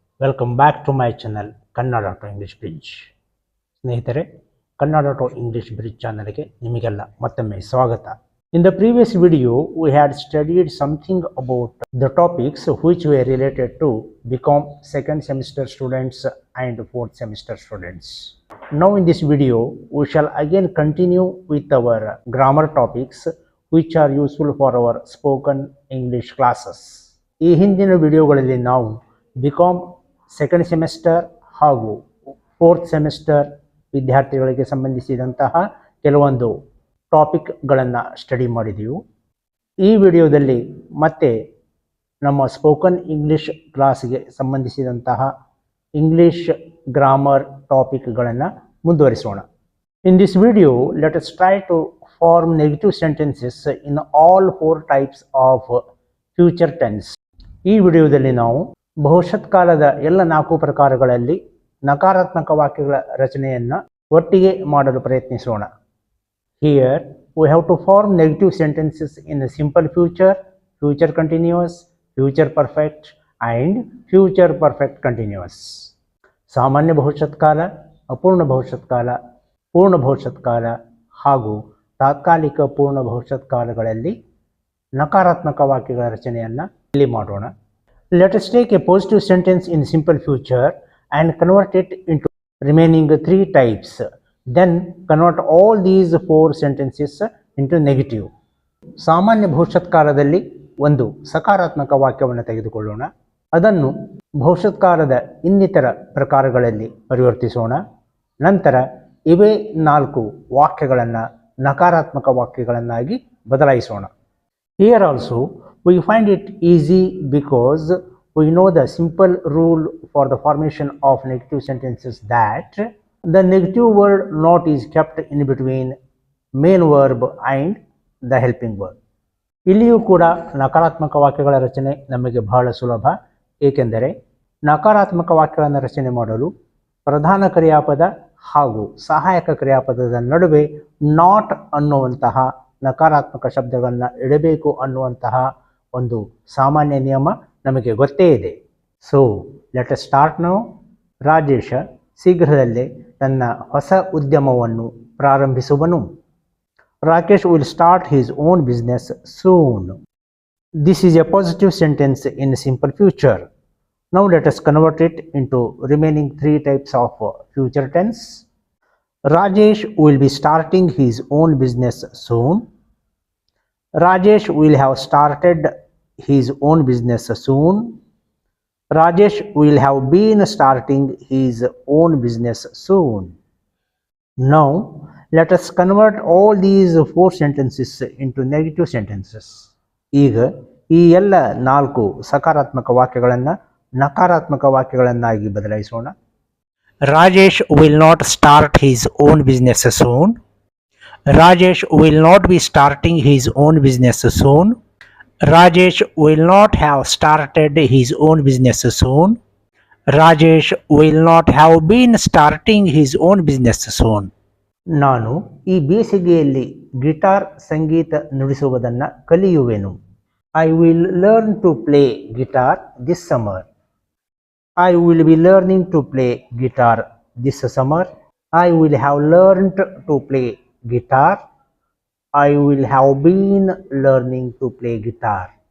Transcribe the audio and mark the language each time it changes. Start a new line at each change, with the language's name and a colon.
English: Welcome back to my channel Kannada to English bridge.
Kannada: ಸ್ನೇಹಿತರೆ, Kannada to English bridge ಚಾನಲ್ಗೆ ನಿಮಗೆಲ್ಲ ಮತ್ತೊಮ್ಮೆ ಸ್ವಾಗತ.
English: In the previous video, we had studied something about the topics which were related to BCom second semester students and fourth semester students. Now in this video, we shall again continue with our grammar topics which are useful for our spoken English classes.
Kannada: ಈ ಹಿಂದಿನ ವಿಡಿಯೋಗಳಲ್ಲಿ ನಾವು BCom second semester ಹಾಗೂ fourth semester ವಿದ್ಯಾರ್ಥಿಗಳಿಗೆ ಸಂಬಂಧಿಸಿದಂತಹ ಕೆಲವೊಂದು ಟಾಪಿಕ್ಗಳನ್ನು study ಮಾಡಿದೆವು. ಈ ವಿಡಿಯೋದಲ್ಲಿ ಮತ್ತೆ ನಮ್ಮ ಸ್ಪೋಕನ್ ಇಂಗ್ಲಿಷ್ ಕ್ಲಾಸ್ಗೆ ಸಂಬಂಧಿಸಿದಂತಹ ಇಂಗ್ಲಿಷ್ ಗ್ರಾಮರ್ ಟಾಪಿಕ್ಗಳನ್ನು ಮುಂದುವರಿಸೋಣ.
English: In this video let us try to form negative sentences in all 4 types of future tense.
Kannada: ಈ ವಿಡಿಯೋದಲ್ಲಿ ನಾವು ಭವಿಷ್ಯತ್ಕಾಲದ ಎಲ್ಲ 4 ಪ್ರಕಾರಗಳಲ್ಲಿ ನಕಾರಾತ್ಮಕ ವಾಕ್ಯಗಳ ರಚನೆಯನ್ನು ಒಟ್ಟಿಗೆ ಮಾಡಲು ಪ್ರಯತ್ನಿಸೋಣ.
English: Here we have to form negative sentences in a simple future, future continuous, future perfect and future perfect continuous.
Kannada: ಸಾಮಾನ್ಯ ಭವಿಷ್ಯತ್ಕಾಲ, ಅಪೂರ್ಣ ಭವಿಷ್ಯತ್ಕಾಲ, ಪೂರ್ಣ ಭವಿಷ್ಯತ್ಕಾಲ ಹಾಗೂ ತಾತ್ಕಾಲಿಕ ಪೂರ್ಣ ಭವಿಷ್ಯತ್ಕಾಲಗಳಲ್ಲಿ ನಕಾರಾತ್ಮಕ ವಾಕ್ಯಗಳ ರಚನೆಯನ್ನು ಇಲ್ಲಿ ಮಾಡೋಣ.
English: Let us take a positive sentence in simple future and convert it into remaining 3 types. Then convert all these 4 sentences into negative.
Kannada: ಸಾಮಾನ್ಯ ಭವಿಷ್ಯತ್ಕಾಲದಲ್ಲಿ ಒಂದು ಸಕಾರಾತ್ಮಕ ವಾಕ್ಯವನ್ನು ತೆಗೆದುಕೊಳ್ಳೋಣ. ಅದನ್ನು ಭವಿಷ್ಯತ್ಕಾಲದ ಇನ್ನಿತರ ಪ್ರಕಾರಗಳಲ್ಲಿ ಪರಿವರ್ತಿಸೋಣ. ನಂತರ ಇವೇ 4 ವಾಕ್ಯಗಳನ್ನು ನಕಾರಾತ್ಮಕ ವಾಕ್ಯಗಳನ್ನಾಗಿ ಬದಲಾಯಿಸೋಣ.
English: Here also we find it easy because we know the simple rule for the formation of negative sentences that the negative word not is kept in between main verb and the helping verb.
Kannada: ಇಲ್ಲಿಯೂ ಕೂಡ ನಕಾರಾತ್ಮಕ ವಾಕ್ಯಗಳ ರಚನೆ ನಮಗೆ ಬಹಳ ಸುಲಭ. ಏಕೆಂದರೆ ನಕಾರಾತ್ಮಕ ವಾಕ್ಯಗಳನ್ನು ರಚನೆ ಮಾಡಲು ಪ್ರಧಾನ ಕ್ರಿಯಾಪದ ಹಾಗೂ ಸಹಾಯಕ ಕ್ರಿಯಾಪದದ ನಡುವೆ ನಾಟ್ ಅನ್ನುವಂತಹ ನಕಾರಾತ್ಮಕ ಶಬ್ದಗಳನ್ನು ಇಡಬೇಕು ಅನ್ನುವಂತಹ ಒಂದು ಸಾಮಾನ್ಯ ನಿಯಮ ನಮಗೆ ಗೊತ್ತೇ ಇದೆ.
English: So let us start now.
Kannada: Rajesh ಶೀಘ್ರದಲ್ಲೇ ತನ್ನ ಹೊಸ ಉದ್ಯಮವನ್ನು ಪ್ರಾರಂಭಿಸುವನು.
English: Rakesh will start his own business soon. This is a positive sentence in simple future. Now let us convert it into remaining 3 types of future tense. Rajesh will be starting his own business soon. Rajesh will have started his own business soon. Rajesh will have been starting his own business soon. Now, let us convert all these 4 sentences into negative sentences.
Kannada: ಈಗ ಈ ಎಲ್ಲ 4 ಸಕಾರಾತ್ಮಕ ವಾಕ್ಯಗಳನ್ನು ನಕಾರಾತ್ಮಕ ವಾಕ್ಯಗಳನ್ನಾಗಿ ಬದಲಾಯಿಸೋಣ.
English: Rajesh will not start his own business soon. Rajesh will not be starting his own business soon. Rajesh will not have started his own business soon. Rajesh will not have been starting his own business soon.
Kannada: ನಾನು ಈ ಬೇಸಿಗೆಯಲ್ಲಿ guitar Sangeetha ನುಡಿಸುವುದನ್ನು ಕಲಿಯುವೆನು.
English: I will learn to play guitar this summer. I will be learning to play guitar this summer. I will have learned to play guitar. I will have been learning to play guitar.